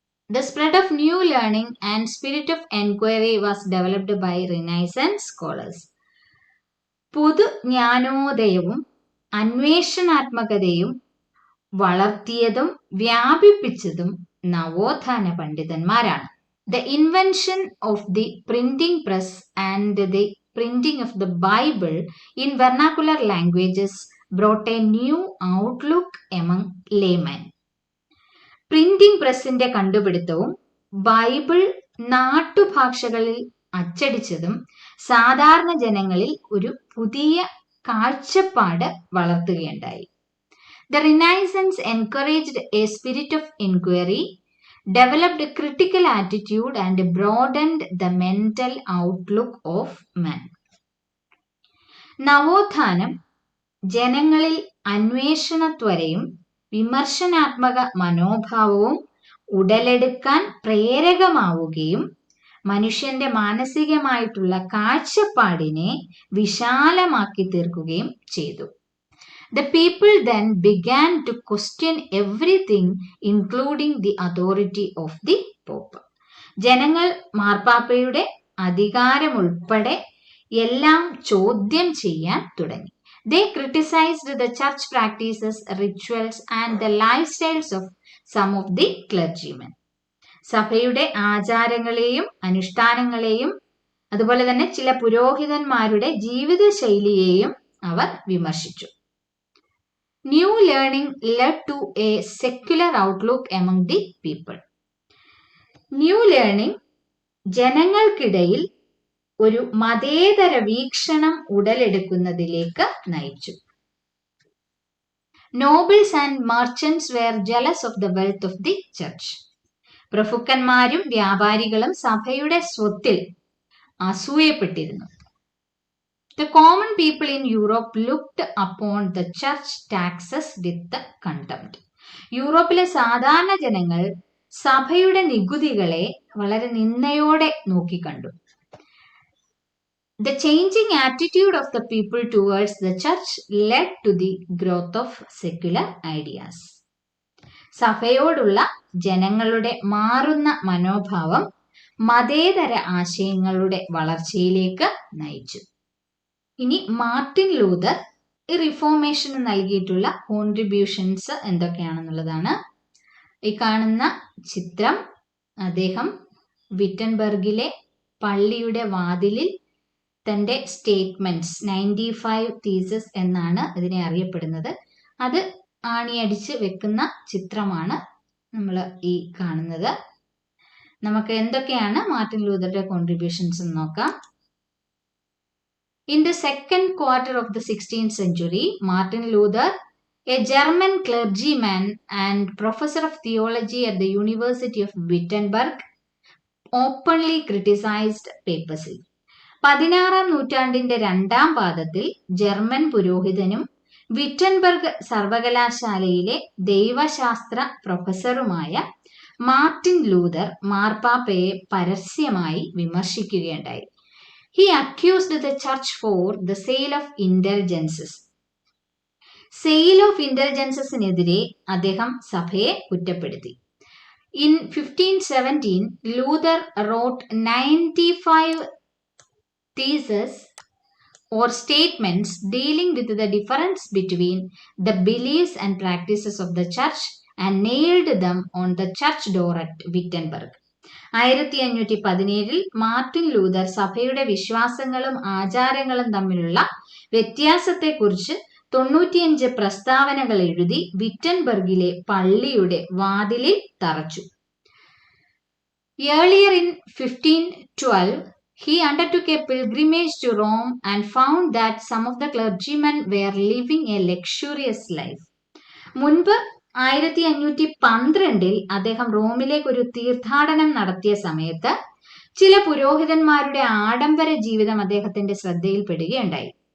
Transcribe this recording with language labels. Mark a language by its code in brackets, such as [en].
[en] The spread of new learning and spirit of enquiry was developed by Renaissance scholars. [ml] പുതുജ്ഞാനോദയവും അന്വേഷണാത്മകതയും വളർത്തിയതും വ്യാപിപ്പിച്ചതും നവോത്ഥാന പണ്ഡിതന്മാരാണ്. [en] The invention of the printing press and the printing of the Bible in vernacular languages brought a new outlook among laymen. [ml] Printing പ്രസിന്റെ കണ്ടുപിടുത്തവും Bible നാട്ടുഭാഷകളിൽ അച്ചടിച്ചതും സാധാരണ ജനങ്ങളിൽ ഒരു പുതിയ കാഴ്ചപ്പാട് വളർത്തുകയുണ്ടായി. [en] The Renaissance encouraged a spirit of inquiry, developed a critical attitude and broadened the mental outlook of man. [ml] നവോത്ഥാനം ജനങ്ങളിൽ അന്വേഷണത്വരയും വിമർശനാത്മക മനോഭാവവും ഉടലെടുക്കാൻ പ്രേരകമാവുകയും മനുഷ്യന്റെ മാനസികമായിട്ടുള്ള കാഴ്ചപ്പാടിനെ വിശാലമാക്കി തീർക്കുകയും ചെയ്തു. [en] The people then began to question everything, including the authority of the Pope. [ml] ജനങ്ങൾ മാർപ്പാപ്പയുടെ അധികാരമുൾപ്പെടെ എല്ലാം ചോദ്യം ചെയ്യാൻ തുടങ്ങി. [en] They criticized the church practices, rituals and the lifestyles of some of the clergymen. [ml] സഭയുടെ ആചാരങ്ങളെയും അനുഷ്ഠാനങ്ങളെയും അതുപോലെ തന്നെ ചില പുരോഹിതന്മാരുടെ ജീവിത ശൈലിയെയും അവർ വിമർശിച്ചു. [en] New learning led to a secular outlook among the people. [ml] New learning ജനങ്ങൾക്കിടയിൽ ഒരു മതേതര വീക്ഷണം ഉടലെടുക്കുന്നതിലേക്ക് നയിച്ചു. [en] Nobles and merchants were jealous of the wealth of the church. [ml] പ്രഭുക്കന്മാരും വ്യാപാരികളും സഭയുടെ സ്വത്തിൽ അസൂയപ്പെട്ടിരുന്നു. [en] The common people in Europe looked upon the church taxes with contempt. [ml] യൂറോപ്പിലെ സാധാരണ ജനങ്ങൾ സഭയുടെ നികുതികളെ വളരെ നിന്ദയോടെ നോക്കിക്കണ്ടു. [en] The changing attitude of the people towards the church led to the growth of secular ideas. [ml] സഭയോടുള്ള ജനങ്ങളുടെ മാറുന്ന മനോഭാവം മതേതര ആശയങ്ങളുടെ വളർച്ചയിലേക്ക് നയിച്ചു. ഇനി മാർട്ടിൻ ലൂതർ ഈ റിഫോർമേഷന് നൽകിയിട്ടുള്ള കോൺട്രിബ്യൂഷൻസ് എന്തൊക്കെയാണെന്നുള്ളതാണ്. ഈ കാണുന്ന ചിത്രം അദ്ദേഹം വിറ്റൻബർഗിലെ പള്ളിയുടെ വാതിലിൽ തൻ്റെ സ്റ്റേറ്റ്മെന്റ്സ് 95 തീസിസ് എന്നാണ് ഇതിനെ അറിയപ്പെടുന്നത്. അത് ആണിയടിച്ച് വെക്കുന്ന ചിത്രമാണ് നമ്മൾ ഈ കാണുന്നത്. നമുക്ക് എന്തൊക്കെയാണ് മാർട്ടിൻ ലൂതറുടെ കോൺട്രിബ്യൂഷൻസ് എന്ന് നോക്കാം. [en] In the second quarter of the 16th century, Martin Luther, a German clergyman and professor of theology at the University of Wittenberg, openly criticized papacy. [ml] 16-ാം നൂറ്റാണ്ടിന്റെ രണ്ടാം പാദത്തിൽ ജർമ്മൻ പുരോഹിതനും വിറ്റൻബർഗ് സർവകലാശാലയിലെ ദൈവശാസ്ത്ര പ്രൊഫസറുമായ മാർട്ടിൻ ലൂതർ മാർപ്പാപ്പയെ പരസ്യമായി വിമർശിക്കുകയുണ്ടായി. [en] He accused the church for the sale of indulgences. [ml] Sale of ഇൻ്റലിജൻസസിനെതിരെ അദ്ദേഹം സഭയെ കുറ്റപ്പെടുത്തി. [en] In 1517, Luther wrote 95 theses or statements dealing with the difference between the beliefs and practices of the church and nailed them on the church door at Wittenberg. [ml] 1517 Martin Luther സഭയുടെ വിശ്വാസങ്ങളും ആചാരങ്ങളും തമ്മിലുള്ള വ്യത്യാസത്തെക്കുറിച്ച് 95 പ്രസ്താവനകൾ എഴുതി വിറ്റൻബർഗിലെ പള്ളിയുടെ വാതിലിൽ തറച്ചു. [en] Earlier in 1512, he undertook a pilgrimage to Rome and found that some of the clergymen were living a luxurious life. [ml] മുൻപ് 1512 അദ്ദേഹം റോമിലേക്ക് ഒരു തീർത്ഥാടനം നടത്തിയ സമയത്ത് ചില പുരോഹിതന്മാരുടെ ആഡംബര ജീവിതം അദ്ദേഹത്തിന്റെ ശ്രദ്ധയിൽപ്പെടുകയുണ്ടായി.